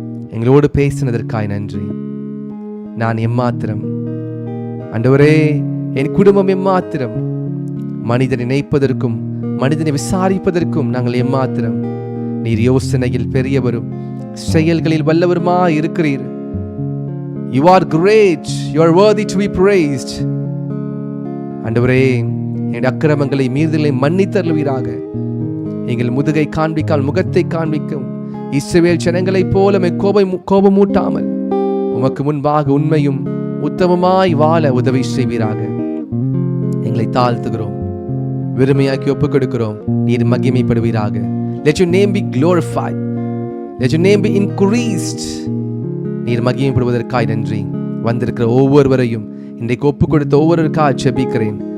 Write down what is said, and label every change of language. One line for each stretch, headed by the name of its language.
Tamil: எங்களோடு பேசினதற்காய் நன்றி. நான் எம்மாத்திரம் ஆண்டவரே, என் குடும்பம் எம்மாத்திரம். மனிதனை நினைப்பதற்கும் மனிதனை விசாரிப்பதற்கும் நாங்கள் எம்மாத்திரம். நீர் யோசனையில் பெரியவரும் செயல்களில் வல்லவருமா இருக்கிறீர்.
English: You are great, you are worthy to be praised.
Tamil: ஆண்டவரே, என் அக்கிரமங்களை மீறுதலை மன்னித்தருள்வீராக. எங்கள் முதுகை காண்பிக்கால் முகத்தை காண்பிக்கும் இஸ்ரவேல் ஜனங்களைப் போல கோபமூட்டாமல் உமக்கு முன்பாக உண்மையும் உத்தமமாய் வாழ உதவி செய்வீராக. எங்களை தாழ்த்துகிறோம், வெறுமையாக்கி ஒப்புக் கொடுக்கிறோம். நீர் மகிமைப்படுவீராக.
English: Let your name be glorified. Let your name be increased.
Tamil: நீர் மகிமைப்படுவதற்காய் நன்றி. வந்திருக்கிற ஒவ்வொருவரையும் இன்றைக்கு ஒப்புக் கொடுத்த ஒவ்வொருவருக்காக ஜெபிக்கிறேன்.